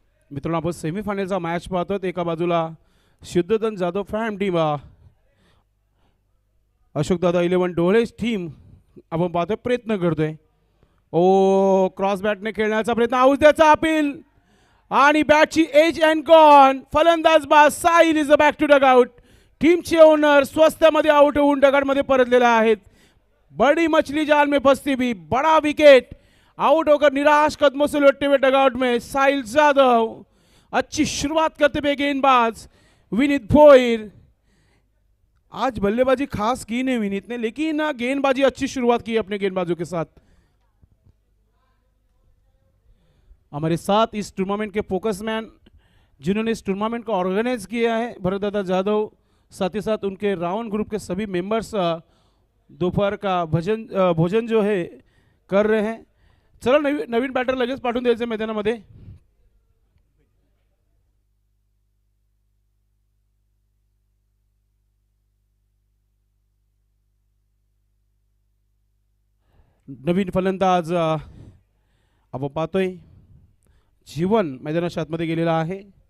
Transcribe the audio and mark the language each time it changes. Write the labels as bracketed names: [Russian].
[Marathi] मित्रांनो, आपण सेमीफायनलचा मॅच पाहतो. एका बाजूला शुद्धधन जाधव फॅम टीम, अशोकदादा 11 डोळे टीम आपण पाहतोय, प्रयत्न करतोय. ओ क्रॉस बॅटने खेळण्याचा प्रयत्न, आउद्याचा अपील आणि बॅटची एज अँड गॉन. फलंदाज बाज Sahil [English] Is back to dugout. [Marathi] टीमचे ओनर स्वस्तामध्ये आउट होऊन डगआउटमध्ये परतलेले आहेत. [Hindi] बड़ी मछली जाल में फंसती भी, बड़ा विकेट. आउट होकर निराश कदमों से लौटते हुए डगआउट में साहिल जाधव. अच्छी शुरुआत करते हुए गेंदबाज विनीत भोईर. आज बल्लेबाजी खास की नहीं विनीत ने, लेकिन गेंदबाजी अच्छी शुरुआत की अपने गेंदबाजों के साथ. हमारे साथ इस टूर्नामेंट के फोकस मैन जिन्होंने इस टूर्नामेंट को ऑर्गेनाइज किया है भरतदादा जाधव, साथ ही साथ उनके रावण ग्रुप के सभी मेंबर्स दोपहर का भोजन जो है कर रहे हैं. [Marathi] चला नवीन बॅटर लगेच पाठवून द्यायचं मैदानामध्ये. नवीन फलंदाज आपण पाहतोय जीवन मैदानाच्या आतमध्ये गेलेला आहे.